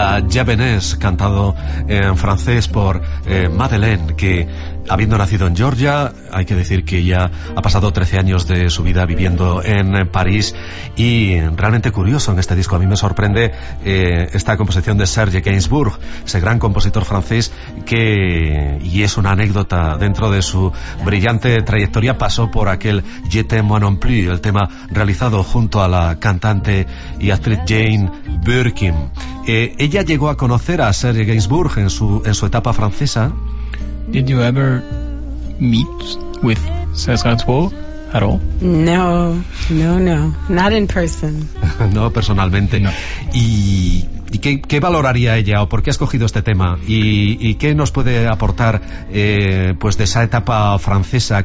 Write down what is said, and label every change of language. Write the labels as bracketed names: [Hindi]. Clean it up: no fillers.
[Spanish] Javanés, cantado en francés por Madeleine, que habiendo nacido en Georgia, hay que decir que ya ha pasado 13 años de su vida viviendo en París, y realmente curioso en este disco. A mí me sorprende esta composición de Serge Gainsbourg, ese gran compositor francés que, y es una anécdota dentro de su brillante trayectoria, pasó por aquel Je t'aime non plus, el tema realizado junto a la cantante y actriz Jane Birkin. Ella llegó a conocer a Serge Gainsbourg en su etapa francesa. [English] Did you ever meet with Serge Gainsbourg at all? No, not in person. [Spanish] No, personalmente. No. ¿Y qué valoraría ella, o por qué ha escogido este tema? ¿Y qué nos puede aportar pues de esa etapa francesa?